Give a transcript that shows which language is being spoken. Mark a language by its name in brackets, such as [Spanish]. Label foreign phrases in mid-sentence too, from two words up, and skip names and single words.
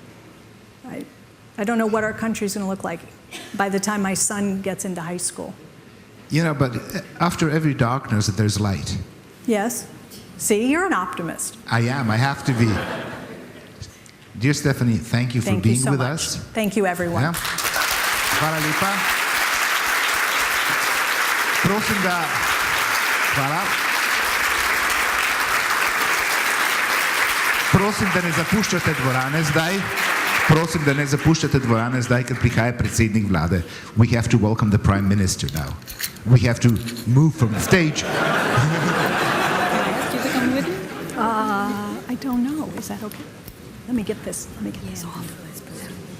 [English] I don't know what our country's going to look like by the time my son gets into high school. But after every darkness, there's light. Yes. See, you're an optimist. I am. I have to be. Dear Stephanie, thank you for being with us. Thank you, everyone. Yeah. [Slovenian] Hvala lepa. Prosim da... Hvala. Prosim, da ne zapuščate dvorane zdaj. Prosim, da ne zapuščate dvorane zdaj, ker prihaja predsednik vlade. [English] We have to welcome the Prime Minister now. We have to move from the stage. I don't know. Is that okay? Let me get this off.